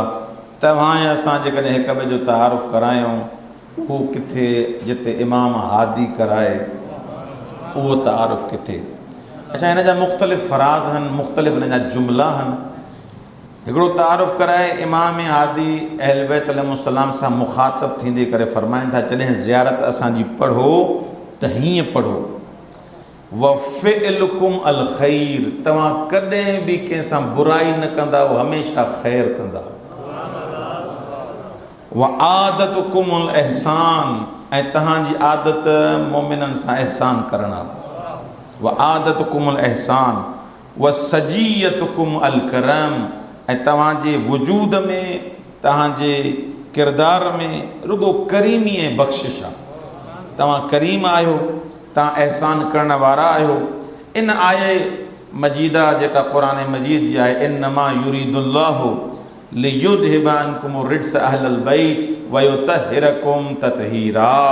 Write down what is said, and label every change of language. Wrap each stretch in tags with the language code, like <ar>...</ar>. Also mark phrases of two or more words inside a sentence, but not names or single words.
<sd>तव्हां ऐं असां जेकॾहिं हिक ॿिए जो तारुफ़ करायूं उहो किथे जिते इमाम हादी कराए उहो तारुफ़ किथे। अच्छा, हिन जा मुख़्तलिफ़ फ़राज़ आहिनि, मुख़्तलिफ़ हिन जा जुमिला आहिनि। हिकिड़ो तारुफ़ कराए इमाम हादी अहल बैत अलैहिस्सलाम सां मुख़ातब थींदे करे फ़रमाइनि था जॾहिं ज़ियारत असांजी पढ़ो त हीअं पढ़ो</sd> <ar>وفعلكم الخير,</ar> <sd>तव्हां कॾहिं बि कंहिं सां बुराई न कंदा, हमेशह ख़ैर कंदा।</sd> <ar>وعادتكم الإحسان,</ar> <sd>ऐं तव्हांजी आदत मोमिननि सां इहसान करण आहे।</sd> <ar>وعادتكم الإحسان وسجيتكم الكرم,</ar> <sd>ऐं तव्हांजे वजूद में तव्हांजे किरदार में रुगो करीमी ऐं बख़्शिश आहे। तव्हां करीम आहियो, तव्हां अहसान करण वारा आहियो। इन आये मजीदा जेका क़ुरान मजीद जी आहे,</sd> <ar>إنما يريد الله ليذهب عنكم الرجس أهل البيت ويطهركم تطهيرا.</ar>